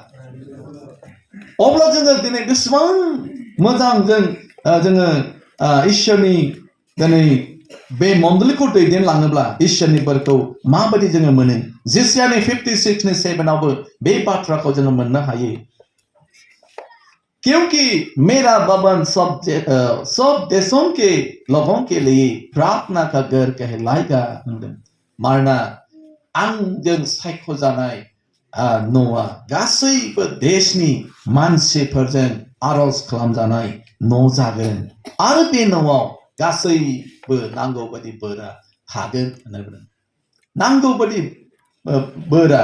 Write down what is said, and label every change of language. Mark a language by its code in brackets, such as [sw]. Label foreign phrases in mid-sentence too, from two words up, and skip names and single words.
[brx] अब्ला जोङो दिनै बेसेबां मोजां जोङो इसोरनि दिनै बे मण्डलीखौ दैदेनलाङोब्ला इसोरनि बोरखौ माबायदि जोङो मोनो जिसियानि 56नि 7आवबो बे बाथ्राखौ जोङो मोननो हायो [hi] क्योंकि मेरा भवन सब देशों के लोगों के लिए प्रार्थना का घर कहलाएगा [brx] मानोना आंजों सायख'जानाय न'आ गासैबो देशनि मानसिफोरजों आरज खालामजानाय न' जागोन आरो बे न'आव गासैबो नांगौ बादि बोरा थागोन होननानै बुंदों नांगौ बादि बोरा